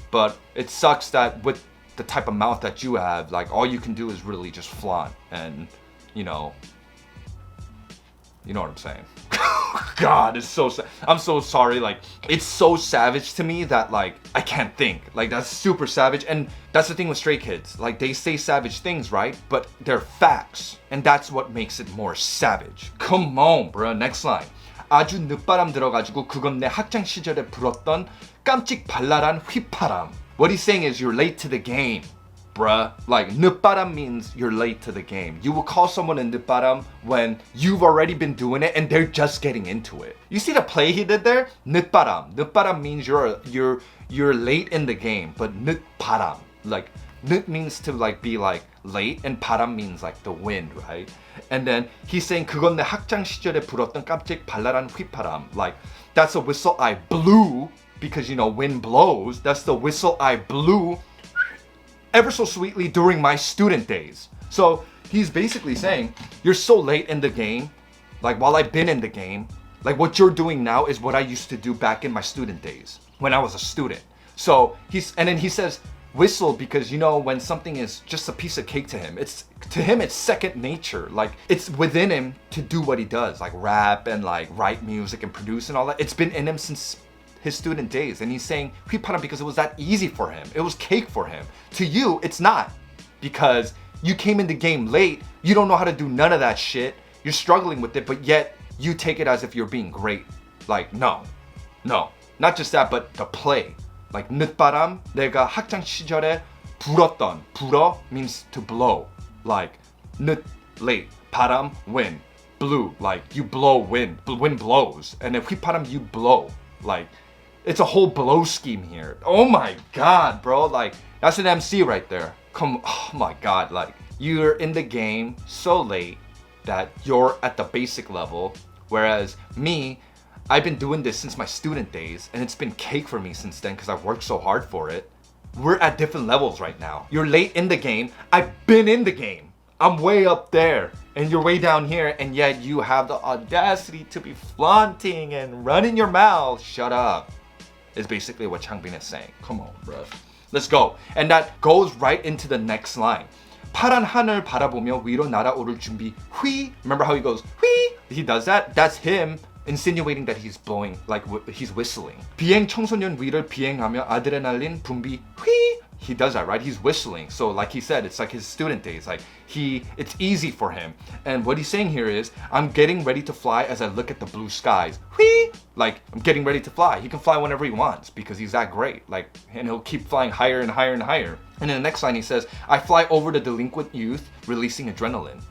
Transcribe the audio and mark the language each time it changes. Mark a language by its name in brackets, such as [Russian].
[English] But it sucks that with the type of mouth that you have, like, all you can do is really just flaunt and, you know, You know what I'm saying? God, it's so I'm so sorry. Like, it's so savage to me that like I can't think. Like, that's super savage. And that's the thing with Stray Kids. Like, they say savage things, right? But they're facts. And that's what makes it more savage. Come on, bro. Next line. [Korean] 아주 늦바람 들어가지고 그건 내 학창 시절에 불었던 깜찍 발랄한 휘파람. [English] What he's saying is you're late to the game, bruh. Like, 늦바람 means you're late to the game. You will call someone a 늦바람 when you've already been doing it and they're just getting into it. You see the play he did there? [Korean] 늦바람. [English] 늦바람 means you're late in the game, but 늦바람, like, 늦 means to like be like late, and 바람 means like the wind, right? And then he's saying [Korean] 그건 내 학창 시절에 불었던 깜찍 발랄한 휘파람. [English] Like, that's a whistle I blew, because you know wind blows. That's the whistle I blew ever so sweetly during my student days. So he's basically saying you're so late in the game. Like, while I've been in the game, like what you're doing now is what I used to do back in my student days when I was a student. So and then he says whistle because, you know, when something is just a piece of cake to him, it's second nature. Like, it's within him to do what he does, like rap and like write music and produce and all that. It's been in him since his student days. And he's saying 휘파람 because it was that easy for him. It was cake for him. To you, it's not, because you came in the game late. You don't know how to do none of that shit. You're struggling with it, but yet you take it as if you're being great. Like, no, not just that, but the play. [Korean] Like, 늦바람, 내가 학창 시절에 불었던. [English] 불어 means to blow. Like, 늦, late. 바람, wind. Blew, like you blow wind. Wind blows. And if 휘파람, you blow. Like, it's a whole blow scheme here. Oh my God, bro. Like, that's an MC right there. Oh my God. Like, you're in the game so late that you're at the basic level. Whereas me, I've been doing this since my student days, and it's been cake for me since then because I've worked so hard for it. We're at different levels right now. You're late in the game. I've been in the game. I'm way up there, and you're way down here, and yet you have the audacity to be flaunting and running your mouth. Shut up. Is basically what Changbin is saying. Come on, bro. Let's go. And that goes right into the next line. [Korean] 파란 하늘 바라보며 위로 날아오를 준비. [English] 휘. Remember how he goes, 휘? He does that. That's him insinuating that he's blowing, like he's whistling. [Korean] 비행 청소년 위를 비행하며 아드레날린 분비. 휘. [English] He does that, right? He's whistling. So like he said, it's like his student days. Like, it's easy for him. And what he's saying here is, I'm getting ready to fly as I look at the blue skies. Whee! Like, I'm getting ready to fly. He can fly whenever he wants because he's that great. Like, and he'll keep flying higher and higher and higher. And in the next line he says, I fly over the delinquent youth, releasing adrenaline.